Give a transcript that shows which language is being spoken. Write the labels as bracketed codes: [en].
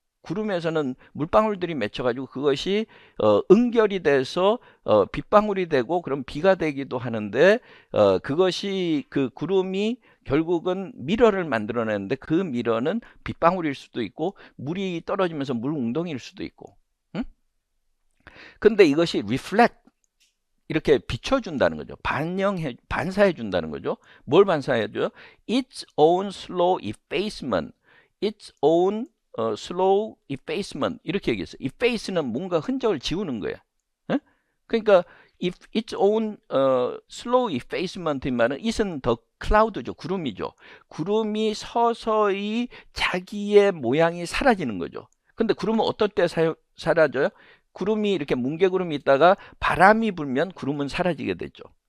[ko] 구름에서는 물방울들이 맺혀가지고 그것이 응결이 돼서 빗방울이 되고 그럼 비가 되기도 하는데 그것이 그 구름이 결국은 미러를 만들어내는데 그 미러는 빗방울일 수도 있고 물이 떨어지면서 물 웅덩이일 수도 있고. 근데 이것이 reflect 이렇게 비춰준다는 거죠. 반사해준다는 거죠. 뭘 반사해줘요? [en] Its own slow effacement. Its own slow effacement. [ko] 이렇게 얘기했어요. efface는 뭔가 흔적을 지우는 거야. 그러니까 [en] its own slow effacement [ko] 이 말은 it은 더 cloud죠. 구름이죠. 구름이 서서히 자기의 모양이 사라지는 거죠. 근데 구름은 어떨 때 사라져요? 구름이 이렇게 뭉게구름이 있다가 바람이 불면 구름은 사라지게 되죠.